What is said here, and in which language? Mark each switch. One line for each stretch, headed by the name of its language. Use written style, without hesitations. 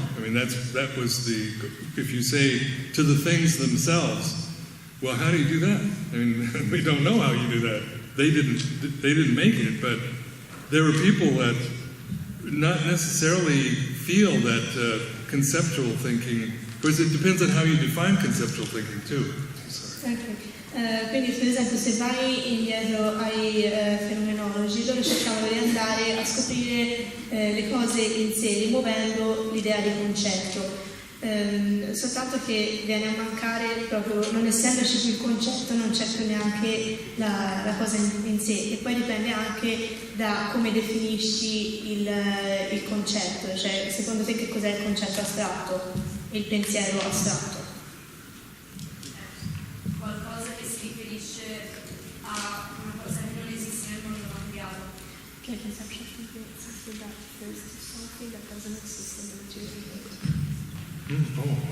English: I mean, that was the, if you say to the things themselves, well, how do you do that? I mean, we don't know how you do that. They didn't make it, but there were people that not necessarily feel that conceptual thinking, because it depends on how you define conceptual thinking too. Okay.
Italian: Quindi per esempio se vai indietro ai fenomenologi, loro cercavano di andare a scoprire le cose in sé, rimuovendo l'idea di concetto. Soltanto che viene a mancare proprio, non essendoci più il concetto, non c'è più neanche la cosa in sé, e poi dipende anche da come definisci il concetto, cioè secondo te che cos'è il concetto astratto, il pensiero astratto? Qualcosa che si riferisce a una cosa che non esiste nel mondo materiale.
English: Che conception is something that refers to something that doesn't exist in the material world.